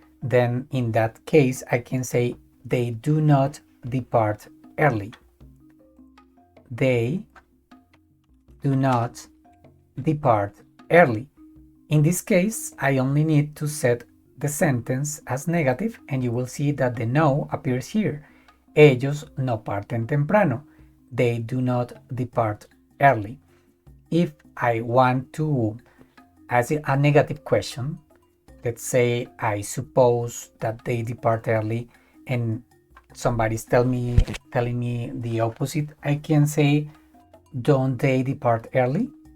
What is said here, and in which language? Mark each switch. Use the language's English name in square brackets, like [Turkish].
[English] Then in that case, I can say they do not depart early. They do not depart early. In this case, I only need to set the sentence as negative and you will see that the no appears here. [Spanish] Ellos no parten temprano. [English] They do not depart early. If I want to ask a negative question, let's say I suppose that they depart early and somebody's telling me the opposite, I can say, don't they depart early?